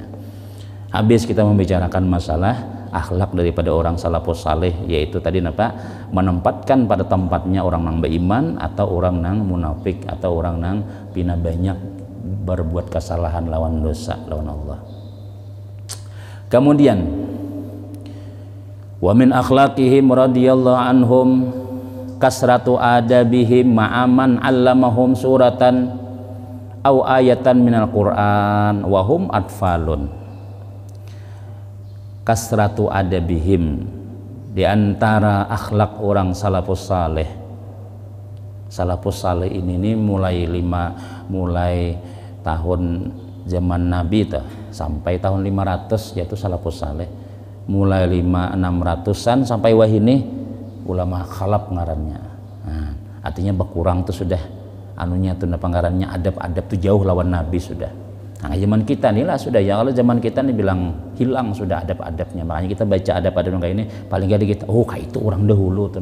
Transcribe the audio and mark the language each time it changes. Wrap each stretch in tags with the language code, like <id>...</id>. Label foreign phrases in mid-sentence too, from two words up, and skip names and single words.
<bjn>Habis kita membicarakan masalah akhlak daripada orang salafus saleh yaitu tadi apa menempatkan pada tempatnya orang nang beriman atau orang nang munafik atau orang nang pina banyak berbuat kesalahan lawan dosa lawan Allah.</bjn> <ar>Kemudian ومن أخلاقهم رضي الله عنهم كثرة أدبهم مع من علمهم سورة أو آية من القرآن وهم أطفال. كثرة أدبهم</ar> <bjn>di antara akhlak orang salafus saleh. Salafus saleh ini mulai tahun zaman Nabi sampai tahun 500 yaitu salafus saleh. Mulai 600-an sampai wahini ulama khalaf ngarannya. Nah, artinya berkurang tuh sudah anunya tuh ngarannya adab-adab tuh jauh lawan Nabi sudah. Nah, zaman kita nih lah sudah ya kalau zaman kita nih bilang hilang sudah adab-adabnya. Makanya kita baca adab-adab kayak ini paling gak kita kayak itu orang dahulu tuh.</bjn>